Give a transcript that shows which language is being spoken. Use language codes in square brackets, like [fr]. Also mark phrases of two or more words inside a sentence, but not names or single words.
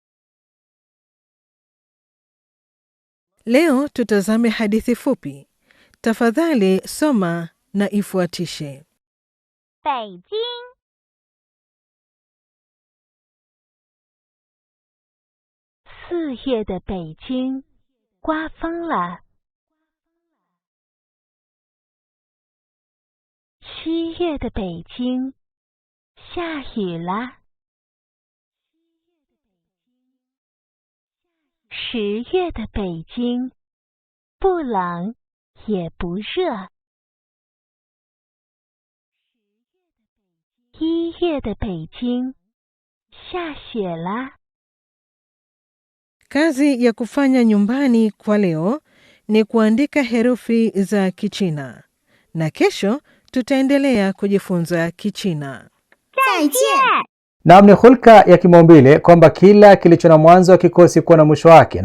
[sw] Leo tutazame hadithi fupi. Tafadhali soma na ifuatishe. [zh] 北京 4月的北京刮风了。7月的北京下雨了。10月的北京不冷也不热。1月的北京下雪了。 [sw] Kazi ya kufanya nyumbani kwa leo ni kuandika herufi za Kichina. Na kesho tutaendelea kujifunza Kichina. [zh] 再见。 [sw] Naam, ni hulka ya kimaumbile kwamba kila kilicho na mwanzo hakikosi kuwa na mwisho wake.